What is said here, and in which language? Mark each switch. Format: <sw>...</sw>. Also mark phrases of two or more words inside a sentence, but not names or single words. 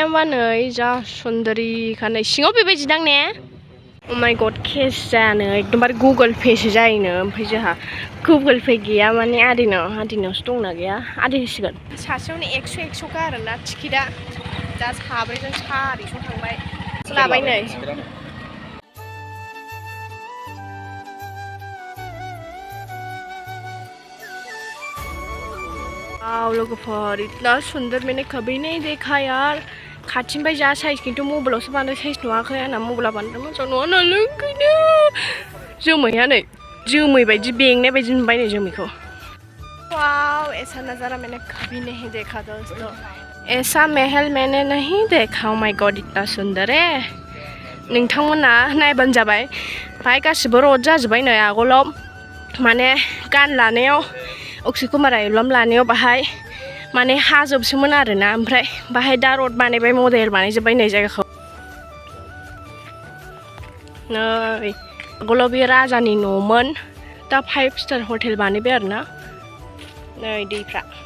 <brx>होमबा नै जा सुन्दरीखा नै सिङाव बेबायदि दां ने अ</brx> <en>my God</en> <brx>केस जायानो एकदमबारे गुगोल पेसो जायोनो ओमफ्राय जोंहा गुगोल पे गैया माने आदैनावसो दंना गैया आदै होसिगोन सासेयावनो 100 आरोना टिकेटआ दा साब्रैजों 400 थांबाय लाबाय नै वाव लोगोफोर</brx> <hi>इतना सुंदर मैंने कभी नहीं देखा यार</hi> <brx>खाथिनिफ्राय जा साइज खिन्थु मबाइलावसो बांद्राय साइज नुवाखै आंना मबाइला बांद्राय मोजां नङा नालाय ओंखायनो जोमैया नै जोमै बायदि बेंनाय बायदि नुबाय नै जोमैखौ वाव</brx> <hi>ऐसा नज़ारा मैंने कभी नहीं देखा दोस्तों ऐसा महल मैंने नहीं देखा</hi> <en>my God</en> <hi>इतना सुंदर है</hi> <brx>नोंथांमोना नायबानो जाबाय बाहाय गासिबो रड जाजोब्बाय नै आगोलाव माने गान लानायाव अक्षय कुमार एलबाम लानायाव बाहाय माने हाजोबसोमोन आरोना ओमफ्राय बाहाय दा रड बानायबाय मडेल बानायजोब्बाय नै जायगाखौ नै आगोलाव बे राजानि न'मोन दा 5</brx> <en>star hotel</en> <brx>बानायबाय आरोना नै दैफ्रा</brx>